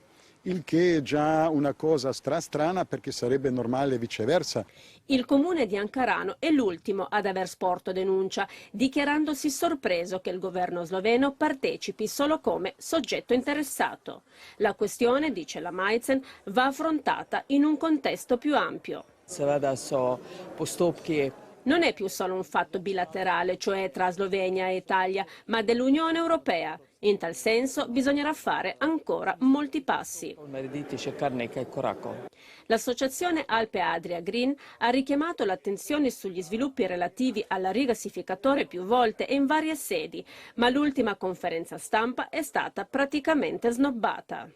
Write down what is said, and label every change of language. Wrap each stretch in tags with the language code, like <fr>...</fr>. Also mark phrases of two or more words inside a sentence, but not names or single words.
<it>Il che è già una cosa strana perché sarebbe normale viceversa. Il comune di Ankarano è l'ultimo ad aver sporto denuncia, dichiarandosi sorpreso che il governo sloveno partecipi solo come soggetto interessato. La questione, dice la Maizer, va affrontata in un contesto più ampio.</it> <sl>Seveda so postopki.</sl> <it>Non è più solo un fatto bilaterale, cioè tra Slovenia e Italia, ma dell'Unione Europea. In tal senso bisognerà fare ancora molti passi. L'associazione Alpe Adria Green ha richiamato l'attenzione sugli sviluppi relativi al rigassificatore più volte e in varie sedi, ma l'ultima conferenza stampa è stata praticamente snobbata.</it>